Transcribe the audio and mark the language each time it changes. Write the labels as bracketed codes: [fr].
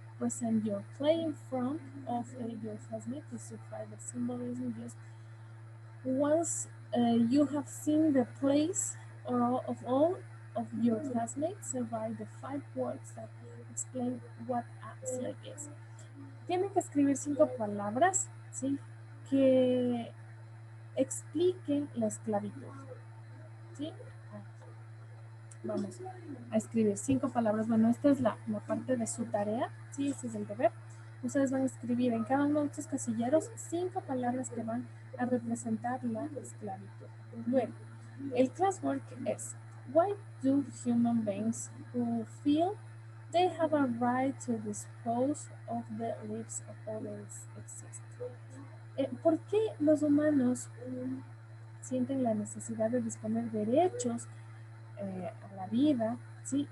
[en] Present your play in front of your classmate to justify the symbolism used. Once you have seen the plays of all of your classmates, write the 5 words that explain what a slave is. [es] Tienen que escribir 5 palabras, ¿sí? Que expliquen la esclavitud, ¿sí? Vamos a escribir 5 palabras. Bueno, esta es la parte de su tarea, ¿sí? Este es el deber. Ustedes van a escribir en cada uno de estos casilleros 5 palabras que van a representar la esclavitud. Luego, el classwork es: [en] why do human beings who feel they have a right to dispose of the lives of others exist? [es] ¿Por qué los humanos sienten la necesidad de disponer derechos a la vida, ¿sí?